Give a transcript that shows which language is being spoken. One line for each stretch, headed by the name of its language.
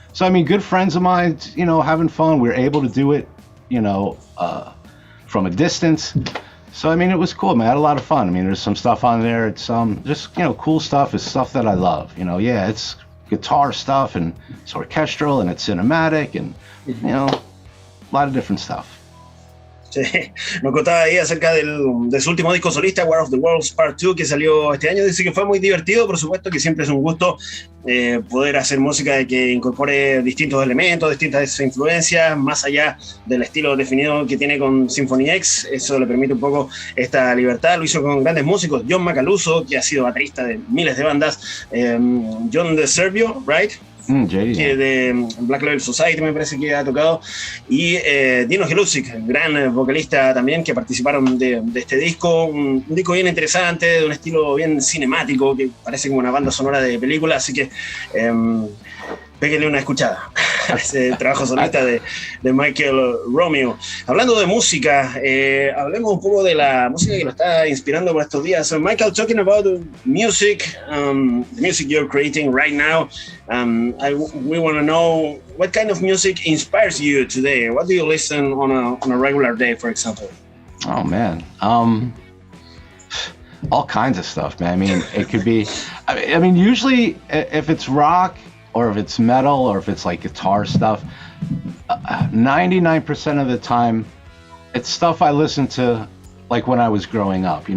English: So, I mean, good friends of mine, you know, having fun. We were able to do it, you know, from a distance. So, I mean, it was cool, man. I had a lot of fun. I mean, there's some stuff on there. It's just, you know, cool stuff. It's stuff that I love. You know, yeah, it's guitar stuff and it's orchestral and it's cinematic and, you know, a lot of different stuff.
Spanish: Sí, nos contaba ahí acerca de su último disco solista, War of the Worlds Part 2, que salió este año. Dice que fue muy divertido, por supuesto que siempre es un gusto poder hacer música que incorpore distintos elementos, distintas influencias, más allá del estilo definido que tiene con Symphony X. Eso le permite un poco esta libertad. Lo hizo con grandes músicos, John Macaluso, que ha sido baterista de miles de bandas, John de Serbio, right? Que de Black Label Society me parece que ha tocado, y Dino Gelusic, gran vocalista también, que participaron de este disco, un disco bien interesante, de un estilo bien cinemático, que parece como una banda sonora de película, así que péguenle una escuchada a ese trabajo solista de Michael Romeo. Hablando de música, hablemos un poco de la música que lo está inspirando por estos días.
English: So Michael, talking about music, the music you're creating right now, we want to know what kind of music inspires you today. What do you listen on a regular day, for example? Oh man, all kinds of stuff, man. I mean, it could be, I mean, usually if it's rock, or if it's metal, or if it's like guitar stuff, 99% of the time, it's stuff I listened to like when I was growing up.